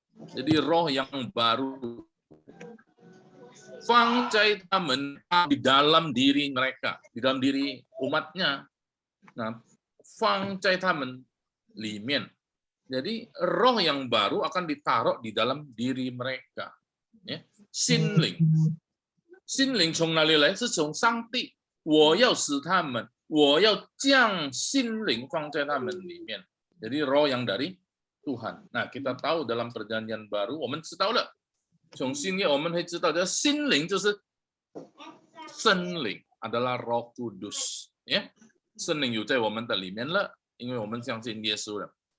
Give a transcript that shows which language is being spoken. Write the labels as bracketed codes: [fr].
[id] Jadi roh yang baru. [zh] Fang cai tamen [id] di dalam diri mereka, di dalam diri umatnya. [zh] Nah, fang cai tamen limen. [id] Jadi roh yang baru akan ditaruh di dalam diri mereka. Ya. [zh] Sin ling. Sin ling 从哪里来？是从上帝。我要使他们。我要将心灵放在他们里面. [id] Jadi roh yang dari Tuhan. Nah, kita tahu dalam perjanjian baru, [zh] 我们知道了。从新约我们会知道，这心灵就是圣灵 [id] adalah Roh Kudus. [zh] 圣灵有在我们的里面了，因为我们相信耶稣了。